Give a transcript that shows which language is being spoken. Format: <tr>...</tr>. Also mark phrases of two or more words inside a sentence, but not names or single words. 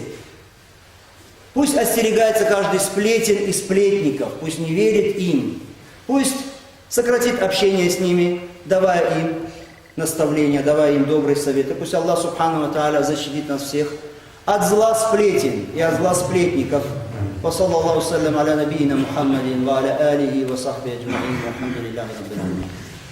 <ru>Пусть остерегается каждый сплетен и сплетников, пусть не верит им. Пусть сократит общение с ними, давая им наставления, давая им добрые советы. Пусть Аллах</ru> <ar>سبحانه وتعالى</ar> <ru>защитит нас всех от зла сплетен и от зла сплетников.</ru> <ar>وصلى الله وسلم على نبينا محمد وعلى آله وصحبه أجمعين والحمد لله رب العالمين.</ar>